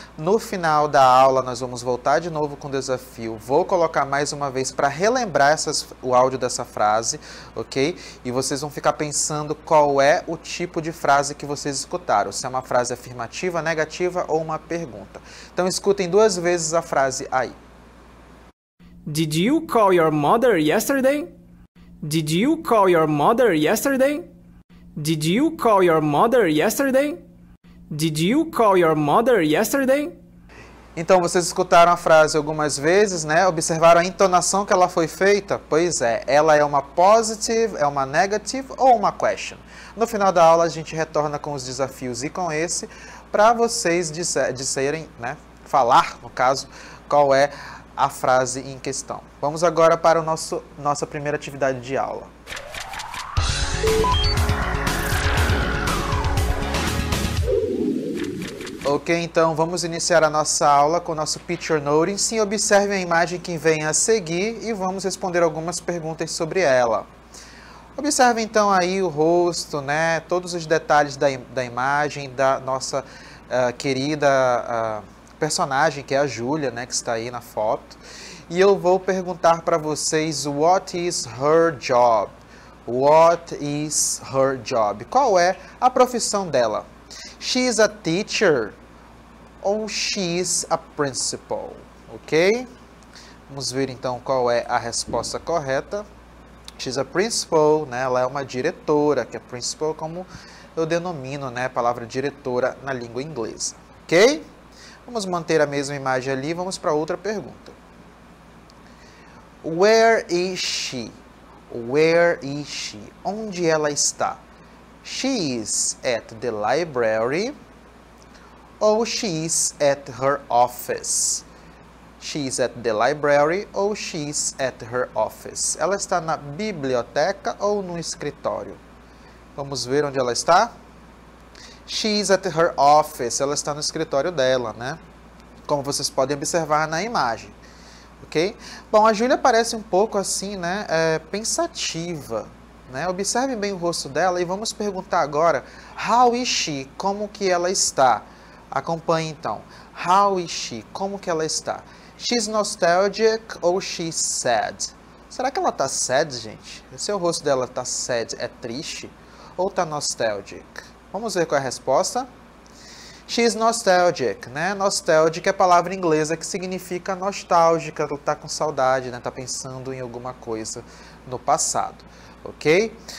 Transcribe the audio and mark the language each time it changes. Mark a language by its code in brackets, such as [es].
[pt] No final da aula nós vamos voltar de novo com o desafio. Vou colocar mais uma vez para relembrar o áudio dessa frase, ok? E vocês vão ficar pensando qual é o tipo de frase que vocês escutaram. Se é uma frase afirmativa, negativa ou uma pergunta. Então escutem 2 vezes a frase aí. [en] Did you call your mother yesterday? Did you call your mother yesterday? Did you call your mother yesterday? Did you call your mother yesterday? [pt] Então, vocês escutaram a frase algumas vezes, né? Observaram a entonação que ela foi feita? Pois é, ela é uma positive, é uma negative ou uma question? No final da aula, a gente retorna com os desafios e com esse, para vocês disserem, né? Falar, no caso, qual é a frase em questão. Vamos agora para nossa primeira atividade de aula. Ok, então vamos iniciar a nossa aula com o nosso Picture Noting. Sim, observem a imagem que vem a seguir e vamos responder algumas perguntas sobre ela. Observem então aí o rosto, né? Todos os detalhes da imagem da nossa querida personagem, que é a Júlia, né, que está aí na foto. E eu vou perguntar para vocês, [en] what is her job? What is her job? [pt] Qual é a profissão dela? [en] She is a teacher ou she is a principal? Ok? [pt] Vamos ver então qual é a resposta correta. [en] She's a principal, [pt] né? Ela é uma diretora, que é principal como eu denomino, né, a palavra diretora na língua inglesa. Ok? Vamos manter a mesma imagem ali, vamos para outra pergunta. [en] Where is she? Where is she? [pt] Onde ela está? [en] She is at the library ou she is at her office? She is at the library ou she is at her office? [pt] Ela está na biblioteca ou no escritório? Vamos ver onde ela está? [en] She is at her office. [pt] Ela está no escritório dela, né? Como vocês podem observar na imagem. Ok? Bom, a Júlia parece um pouco assim, né? Pensativa. Né? Observe bem o rosto dela e vamos perguntar agora, [en] how is she? [pt] Como que ela está? Acompanhe então. [en] How is she? [pt] Como que ela está? [en] She's nostalgic ou she's sad? [pt] Será que ela está sad, gente? Se o rosto dela está sad, é triste? Ou está nostalgic? Vamos ver qual é a resposta. [en] She's nostalgic, [pt] né? Nostalgic é a palavra inglesa que significa nostálgica, tá com saudade, né? Tá pensando em alguma coisa no passado, ok?